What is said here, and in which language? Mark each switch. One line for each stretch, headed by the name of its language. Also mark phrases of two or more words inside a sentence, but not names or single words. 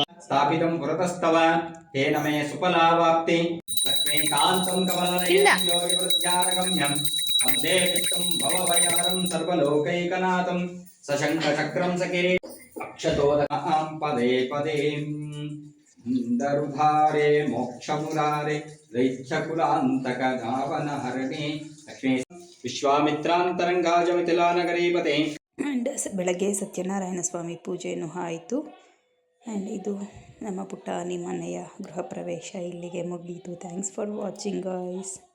Sanskrit: స్థాపితం పురతస్తవ తేన మే సుఫలావాప్తి లక్ష్మీకాంతం కమలనయనం యోగివృద్ధ్యానగమ్యం వందే విష్ణుం భవభయహరం సర్వలోకైకనాథం సశంఖచక్రం సకిరీ అక్షతోదకాం పదే పదే దరుధారే మోక్షమురారే దైత్యకులాంతక
Kannada: ಧಾವನಹರಣೆ ಲಕ್ಷ್ಮೀ ವಿಶ್ವಾಮಿತ್ರಾಂತರಂಗಾಜ ಮಿಥಿಲಾನಗರೀಪತೆ. ಆ್ಯಂಡ್ ಬೆಳಗ್ಗೆ ಸತ್ಯನಾರಾಯಣ ಸ್ವಾಮಿ ಪೂಜೆಯೂ ಆಯಿತು. ಆ್ಯಂಡ್ ಇದು ನಮ್ಮ ಪುಟ್ಟ ಮನೆಯ ಗೃಹ ಪ್ರವೇಶ ಇಲ್ಲಿಗೆ ಮುಗಿಯಿತು.
English: thanks for watching guys.